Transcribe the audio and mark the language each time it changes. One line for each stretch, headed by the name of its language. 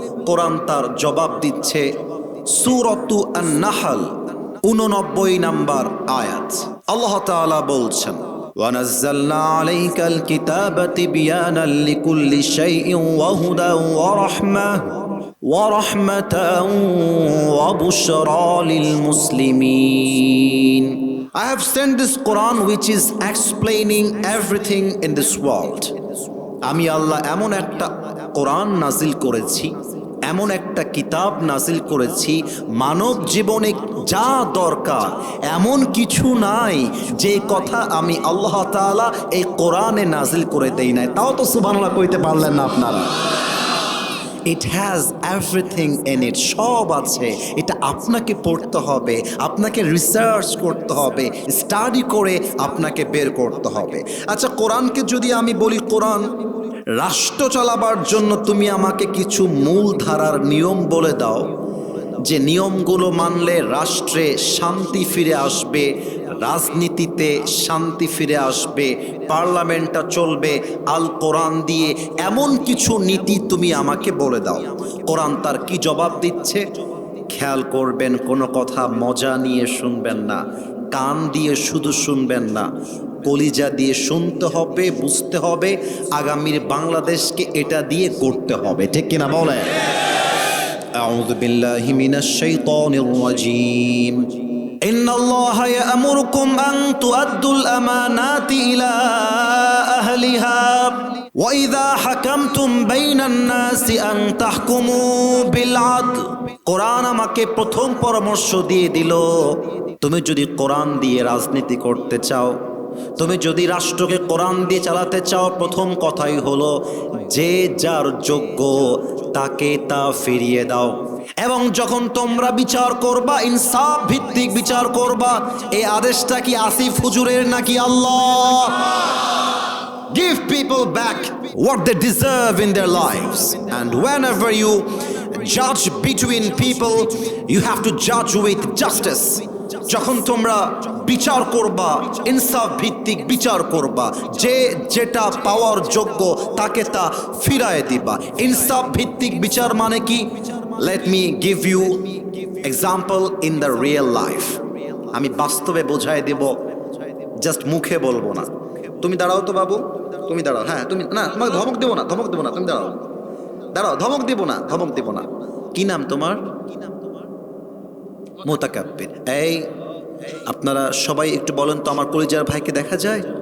Bangla: কোরআন তার জবাব দিচ্ছে সূরাতু আন-নাহল 89 নম্বর আয়াত। আল্লাহ তাআলা বলছেন,
Arabic: ওয়ানাজ্জালনা আলাইকাল কিতাবা তিবয়ানাল লিকুল্লি শাইইন ওয়া হুদান ওয়া রাহমাহ ورحمة وبشرى للمسلمين.
English: I have sent this Quran which is explaining everything in this world.
Bangla: আমি আল্লাহ এমন একটা কোরআন নাজিল করেছি, এমন একটা কিতাব নাজিল করেছি, মানব জীবনে যা দরকার এমন কিছু নাই যে কথা আমি আল্লাহ তাআলা এই কোরআনে নাজিল করে দেই নাই। তাও তো সুবহানাল্লাহ কইতে পারলেন না আপনারা?
English: It has everything in it,
Bangla: সব আছে। এটা আপনাকে পড়তে হবে, আপনাকে রিসার্চ করতে হবে, স্টাডি করে আপনাকে বের করতে হবে। আচ্ছা কোরআনকে যদি আমি বলি, কোরআন রাষ্ট্র চালাবার জন্য তুমি আমাকে কিছু মূল ধারার নিয়ম বলে দাও, যে নিয়মগুলো মানলে রাষ্ট্রে শান্তি ফিরে আসবে, রাজনীতিতে শান্তি ফিরে আসবে, পার্লামেন্টটা চলবে আল কোরআন দিয়ে, এমন কিছু নীতি তুমি আমাকে বলে দাও। কোরআন তার কি জবাব দিচ্ছে? খেয়াল করবেন, কোনো কথা মজা নিয়ে শুনবেন না, কান দিয়ে শুধু শুনবেন না, কলিজা দিয়ে শুনতে হবে, বুঝতে হবে, আগামীর বাংলাদেশকে এটা দিয়ে করতে হবে। ঠিক কিনা বলেন?
Arabic: أعوذ بالله من الشيطان الرجيم إن الله يأمركم أن تؤدوا الأمانات إلى أهلها وإذا حكمتم بين الناس أن تحكموا بالعدل.
Bangla: কোরআন আমাকে প্রথম পরামর্শ দিয়ে দিল, তুমি যদি কোরআন দিয়ে রাজনীতি করতে চাও, তুমি যদি রাষ্ট্রকে কোরআন দিয়ে চালাতে চাও, প্রথম কথাই হলো যে যার যোগ্য তাকে তা ফিরিয়ে দাও। এবং যখন তোমরা বিচার করবা, ইনসাফ ভিত্তিক বিচার করবা। এই আদেশটা কি আসিফ হুজুরের নাকি আল্লাহ?
English: Give people back what they deserve in their lives. And whenever you judge between people, you have to judge with justice.
Bangla: যখন তোমরা বিচার করবা, ইনসাফ ভিত্তিক বিচার করবা, যে যেটা পাওয়ার যোগ্য তাকে তা ফিরায় দিবা। ইনসাফ ভিত্তিক বিচার মানে কি?
English: Let me give you example in the real life.
Bangla: আমি বাস্তবে বোঝাই দেব, জাস্ট মুখে বলবো না। তুমি দাঁড়াও তো বাবু, তুমি দাঁড়াও। হ্যাঁ তুমি না, তোমাকে ধমক দেবো না, ধমক দেবো না, তুমি দাঁড়াও, দাঁড়াও, ধমক দেবো না, ধমক দেবো না। কি নাম তোমার? মুতাকাব্বির। এই আপনারা সবাই একটু বলেন তো, আমার কলিজার ভাইকে দেখা যায়?